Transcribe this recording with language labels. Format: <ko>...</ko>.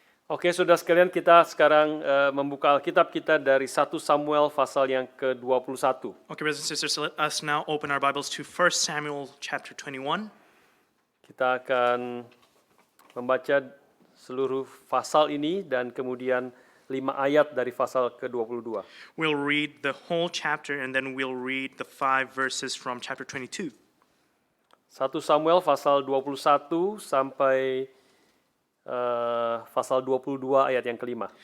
<id>Oke, saudara sekalian, kita sekarang membuka Alkitab kita dari 1 Samuel pasal yang ke-21.</id> <en>Okay, brothers and sisters, let us now open our Bibles to 1 Samuel chapter 21.</en> <id>Kita akan membaca seluruh pasal ini dan kemudian 5 ayat dari pasal ke-22.</id> <en>We'll read the whole chapter and then we'll read the 5 verses from chapter 22.</en> <id>1 Samuel pasal 21 sampai pasal 22 ayat yang kelima.</id>